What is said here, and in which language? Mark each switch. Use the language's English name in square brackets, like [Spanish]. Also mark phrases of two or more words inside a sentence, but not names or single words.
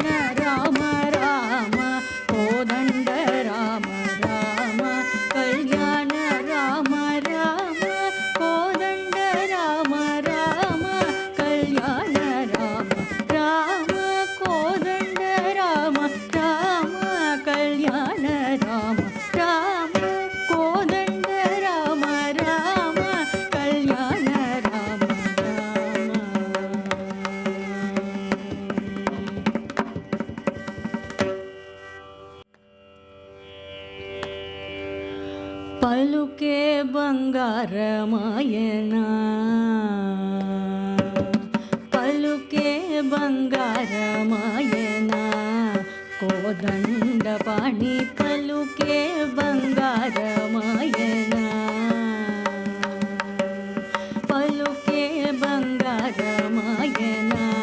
[Sanskrit] राम राम कोदंड राम राम कल्याण राम राम कोदंड राम राम कल्याण राम राम कोदंड राम राम कल्याण राम राम कोदंड राम राम कल्याण राम राम [Telugu] పలుకే బంగారమాయనా పలుకే బంగారమాయనా కోదండపాణి పలుకే బంగారమాయనా పలుకే బంగారమాయనా